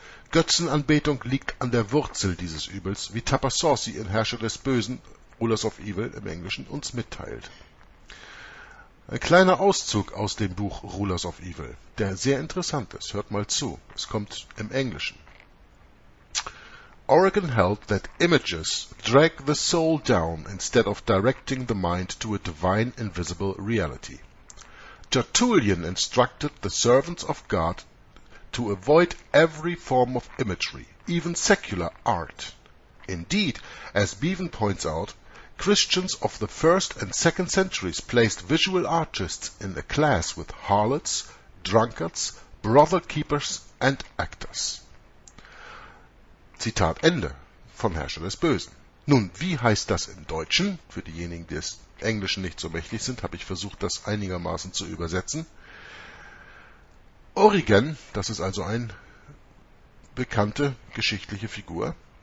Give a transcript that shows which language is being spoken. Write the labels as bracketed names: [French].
[German] Götzenanbetung liegt an der Wurzel dieses Übels, wie Tapasorsi in Herrscher des Bösen, Rulers of Evil im Englischen, uns mitteilt. Ein kleiner Auszug aus dem Buch Rulers of Evil, der sehr interessant ist. Hört mal zu, es kommt im Englischen. [English] Oregon held that images drag the soul down instead of directing the mind to a divine invisible reality. Tertullian instructed the servants of God to avoid every form of imagery, even secular art. Indeed, as Bevan points out, Christians of the first and second centuries placed visual artists in a class with harlots, drunkards, brothel keepers and actors. [German] Zitat Ende vom Herrscher des Bösen. Nun, wie heißt das im Deutschen? Für diejenigen, die des Englischen nicht so mächtig sind, habe ich versucht, das einigermaßen zu übersetzen. Origen, das ist also eine bekannte geschichtliche Figur,